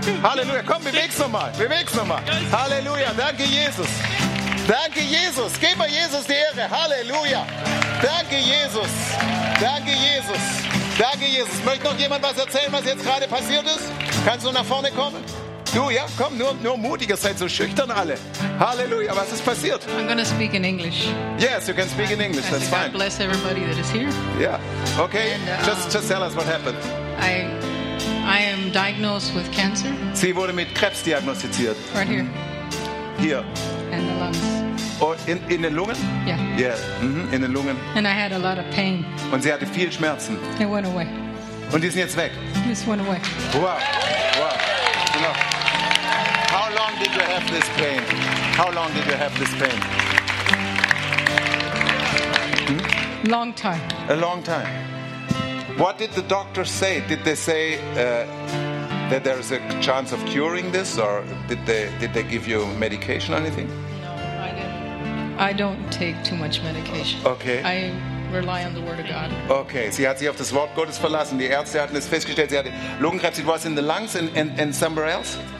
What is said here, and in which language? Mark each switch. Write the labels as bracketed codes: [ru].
[de] Halleluja. Komm, beweg's nochmal. Beweg's nochmal. Halleluja. Danke, Jesus. Danke, Jesus. Gib mal Jesus die Ehre. Halleluja. Danke, Jesus. Danke, Jesus. Danke, Jesus. Möchte noch jemand was erzählen, was jetzt gerade passiert ist? Kannst du nach vorne kommen? Du, ja, komm, nur mutiger, seid so schüchtern alle. Halleluja, was ist passiert? [en] I'm going to speak in English. Yes, you can speak in English, that's fine. God bless everybody that is here. Yeah, okay, and, just tell us what happened. I am diagnosed with cancer. [de] Sie wurde mit Krebs diagnostiziert. [en] Right here. Here. In the lungs. [de] Oh, in den Lungen? [en] Yeah. [de] Yeah, in den Lungen. [en] And I had a lot of pain. [de] Und sie hatte viel Schmerzen. [en] It went away. [de] Und die sind jetzt weg? [en] It just went away. Wow. How long did you have this pain? How long did you have this pain? Long time. A long time. What did the doctors say? Did they say that there is a chance of curing this, or did they give you medication or anything? No, I didn't. I don't take too much medication. Okay. I rely on the word of God. [de] Okay, sie hat sich auf das Wort Gottes verlassen. Die Ärzte hatten es festgestellt, sie hatte Lungenkrebs. [en] It was in the lungs and somewhere else?